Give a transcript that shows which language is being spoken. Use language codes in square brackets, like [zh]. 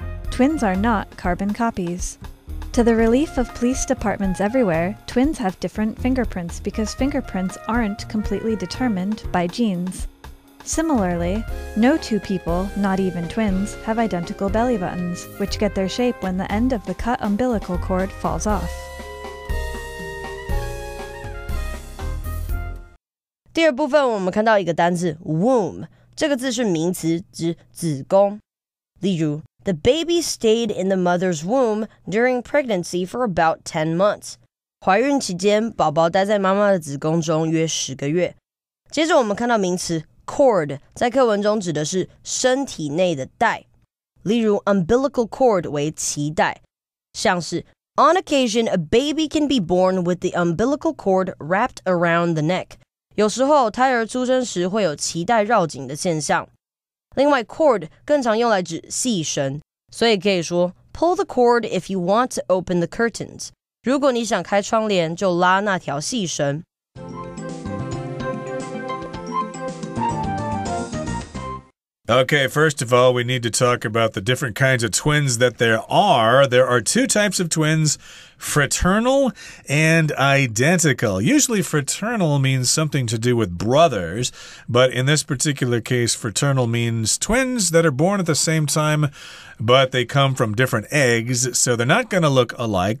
[en] Twins are not carbon copies. To the relief of police departments everywhere, twins have different fingerprints because fingerprints aren't completely determined by genes. Similarly, no 2 people, not even twins, have identical belly buttons, which get their shape when the end of the cut umbilical cord falls off. [zh] 第二部分我们看到一个单字 womb， 这个字是名词，指子宫。例如 [en] The baby stayed in the mother's womb during pregnancy for about 10 months. [zh] 怀孕期间，宝宝待在妈妈的子宫中约10个月。接着我们看到名词 cord， 在课文中指的是身体内的带，例如 umbilical cord 为脐带，像是 [en] On occasion, a baby can be born with the umbilical cord wrapped around the neck. [zh] 有时候胎儿出生时会有脐带绕颈的现象。另外 cord 更常用来指细绳，所以可以说 [en] Pull the cord if you want to open the curtains. [zh] 如果你想开窗帘，就拉那条细绳。 [en] Okay, first of all, we need to talk about the different kinds of twins that there are. There are two types of twins, fraternal and identical. Usually fraternal means something to do with brothers, but in this particular case, fraternal means twins that are born at the same time, but they come from different eggs, so they're not going to look alike.